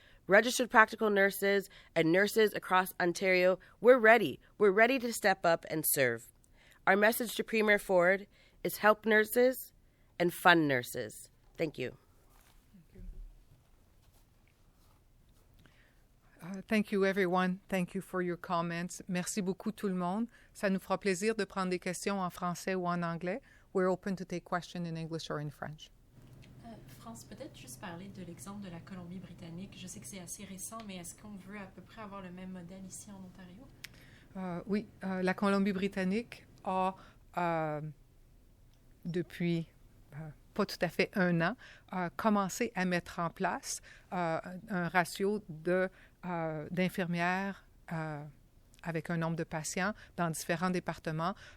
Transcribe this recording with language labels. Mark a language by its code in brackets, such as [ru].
[en] Registered practical nurses and nurses across Ontario, we're ready. We're ready to step up and serve. Our message to Premier Ford is help nurses and fund nurses. Thank you. Thank you, everyone. Thank you for your comments. [fr] Merci beaucoup, tout le monde. Ça nous fera plaisir de prendre des questions en français ou en anglais. [en] We're open to take questions in English or in French. [fr] France, peut-être juste parler de l'exemple de la Colombie-Britannique. Je sais que c'est assez récent, mais est-ce qu'on veut à peu près avoir le même modèle ici en Ontario? Oui, la Colombie-Britannique a, depuis pas tout à fait un an, commencé à mettre en place un ratio d'infirmières avec un nombre de patients dans différents départements.